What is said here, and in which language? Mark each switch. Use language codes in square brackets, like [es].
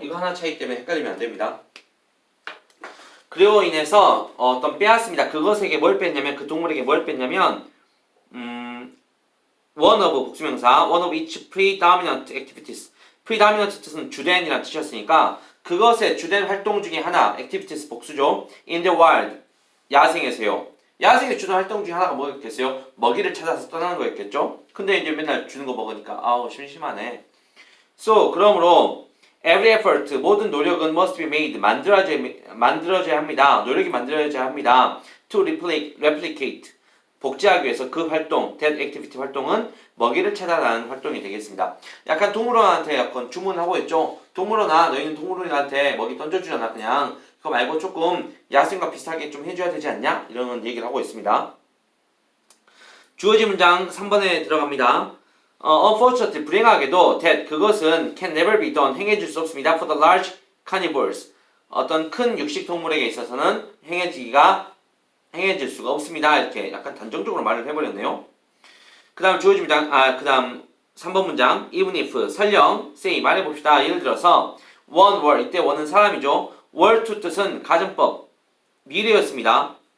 [ko] 이거 하나 차이 때문에 헷갈리면 안 됩니다. 그리고 인해서 어떤 빼앗습니다. 그것에게 뭘 뺐냐면 그 동물에게 뭘 뺐냐면 one of 복수명사 one of each predominant activities predominant 뜻은 주된이라는 뜻이었으니까 그것의 주된 활동 중에 하나 activities 복수죠. [en] in the wild 야생에서요. [ko] 야생의 주된 활동 중에 하나가 뭐였겠어요? 먹이를 찾아서 떠나는 거였겠죠? 근데 이제 맨날 주는 거 먹으니까 아우 심심하네. [en] So 그러므로 every effort 모든 노력은 must be made 만들어져야 합니다. [ko] 노력이 만들어져야 합니다. To replicate 복제하기 위해서 그 활동 that activity 활동은 먹이를 찾아가는 활동이 되겠습니다. 약간 동물원한테 약간 주문하고 있죠. 동물원아 너희는 동물원한테 먹이 던져주잖아. 그냥 그거 말고 조금 야생과 비슷하게 좀 해줘야 되지 않냐? 이런 얘기를 하고 있습니다. 주어진 문장 3번에 들어갑니다. [en] unfortunately 불행하게도 that 그것은 can never be done 행해질 수 없습니다. [ko] for the large carnivores 어떤 큰 육식 동물에게 있어서는 행해질 수가 없습니다. 이렇게 약간 단정적으로 말을 해버렸네요. 그 다음 주어진 문장 그 다음 3번 문장 even if 설령 say 말해봅시다. 예를 들어서 one were 이때 one은 사람이죠. were to 뜻은 가정법 미래였습니다.